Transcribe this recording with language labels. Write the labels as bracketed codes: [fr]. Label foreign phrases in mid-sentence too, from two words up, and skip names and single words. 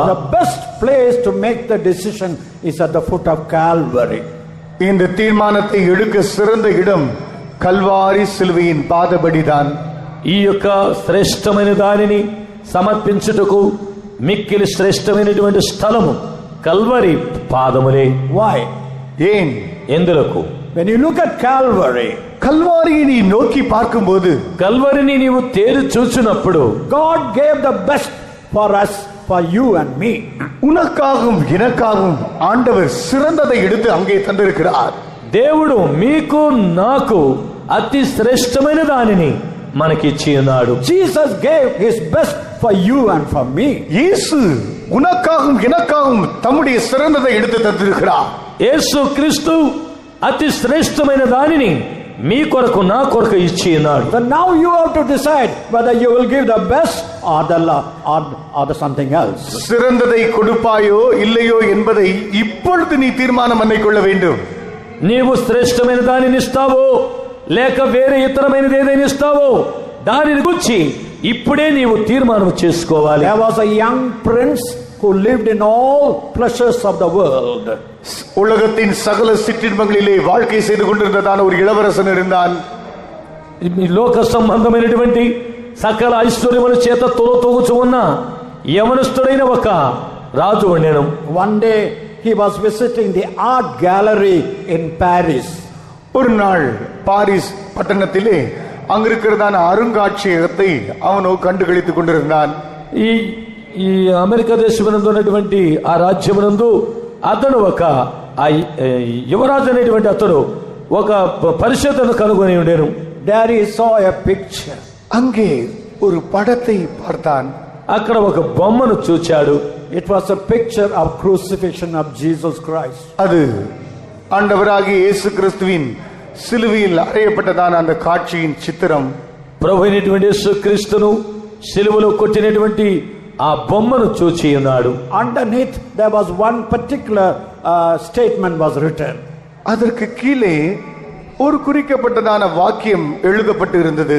[en] The best place to make the decision is at the foot of Calvary. [ta] இந்த தீர்மானத்தை எடுக்க சிறந்த இடம் கல்வாரி சிலுவையின் பாதபடிதான். [te] ఈ యొక్క శ్రేష్టమైన దానిని సమర్పించుటకు మిక్కిలి శ్రేష్టమైనటువంటి స్థలము కల్వరి పాదములే. [en] Why? [te] ఏం? ఎందులకు? [en] When you look at Calvary, [ta] కల్వారిని நீ நோக்கி பார்க்கும்போது, [te] కల్వరిని నీవు తేరి చూచినప్పుడు, [en] God gave the best for us, for you and me. [ta] உனக்காகவும் எனக்காகவும் ஆண்டவர் சிறந்ததை எடுத்து அங்கே தந்திருக்கிறார். [te] దేవుడు మీకు నాకు అతి శ్రేష్టమైన దానిని మనకిచ్చి ఉన్నాడు. [en] Jesus gave his best for you and for me. [ta] యేసు உனக்காகவும் எனக்காகவும் தம்முடைய சிறந்ததை எடுத்து தந்திருக்கிறார். [te] యేసు క్రీస్తు అతి శ్రేష్టమైన దానిని మీ కొరకు నా కొరకు ఇచ్చి ఉన్నాడు. [en] So now you have to decide whether you will give the best or the something else. [ta] சிறந்ததை கொடுப்பாயோ இல்லையோ என்பதை இப்பொழுது நீ தீர்மானம் பண்ணிக்கொள்ள வேண்டும். [te] నీవు శ్రేష్టమైన దానిని ఇస్తావో లేక వేరే ఇతరమైనది ఏదైనా ఇస్తావో దానిని గురించి ఇప్పుడే నీవు తీర్మానం చేసుకోవాలి. [en] There was a young prince who lived in all pleasures of the world. [ta] உலகத்தின் சகல சிற்றின்பங்களிலே வாழ்க்கை செய்து கொண்டிருந்ததான ஒரு இளவரசன் இருந்தான். [te] ఈ లోక సంబంధమైనటువంటి సకల ఐశ్వర్యముల చేత తోతూగుచు ఉన్న యవనస్తుడైన ఒక రాజు ఉండెను. [en] One day he was visiting the art gallery in Paris. [ta] ஒரு நாள் பாரிஸ் பட்டணத்திலே அங்கிருக்கிறதான அருங்காட்சியகத்தை அவனோ கண்டுகளித்துக் கொண்டிருந்தான். [te] ఈ అమెరికా దేశమునందు ఉన్నటువంటి ఆ రాజ్యమునందు అతడు ఒక యువరాజు అనేటువంటి అతడు ఒక పరిశోధన కనుగొని ఉండేను. [en] There he saw a picture. [ta] அங்கே ஒரு படத்தை பார்த்தான். [te] అక్కడ ఒక బొమ్మను చూచాడు. [en] It was a picture of crucifixion of Jesus Christ. [ta] அது ஆண்டவராகிய இயேசு கிறிஸ்துவின் சிலுவையில் அறையப்பட்டதான அந்த காட்சியின் சித்திரம். [te] ప్రభు అయినటువంటి యేసు క్రీస్తును సిలువలో కొట్టినటువంటి ఆ బొమ్మను చూచి ఉన్నాడు. [en] Underneath there was one particular statement was written. [ta] அதற்கு கீழே ஒரு குறிக்கப்பட்டதான వాక్యం எழுதப்பட்டு இருந்தது.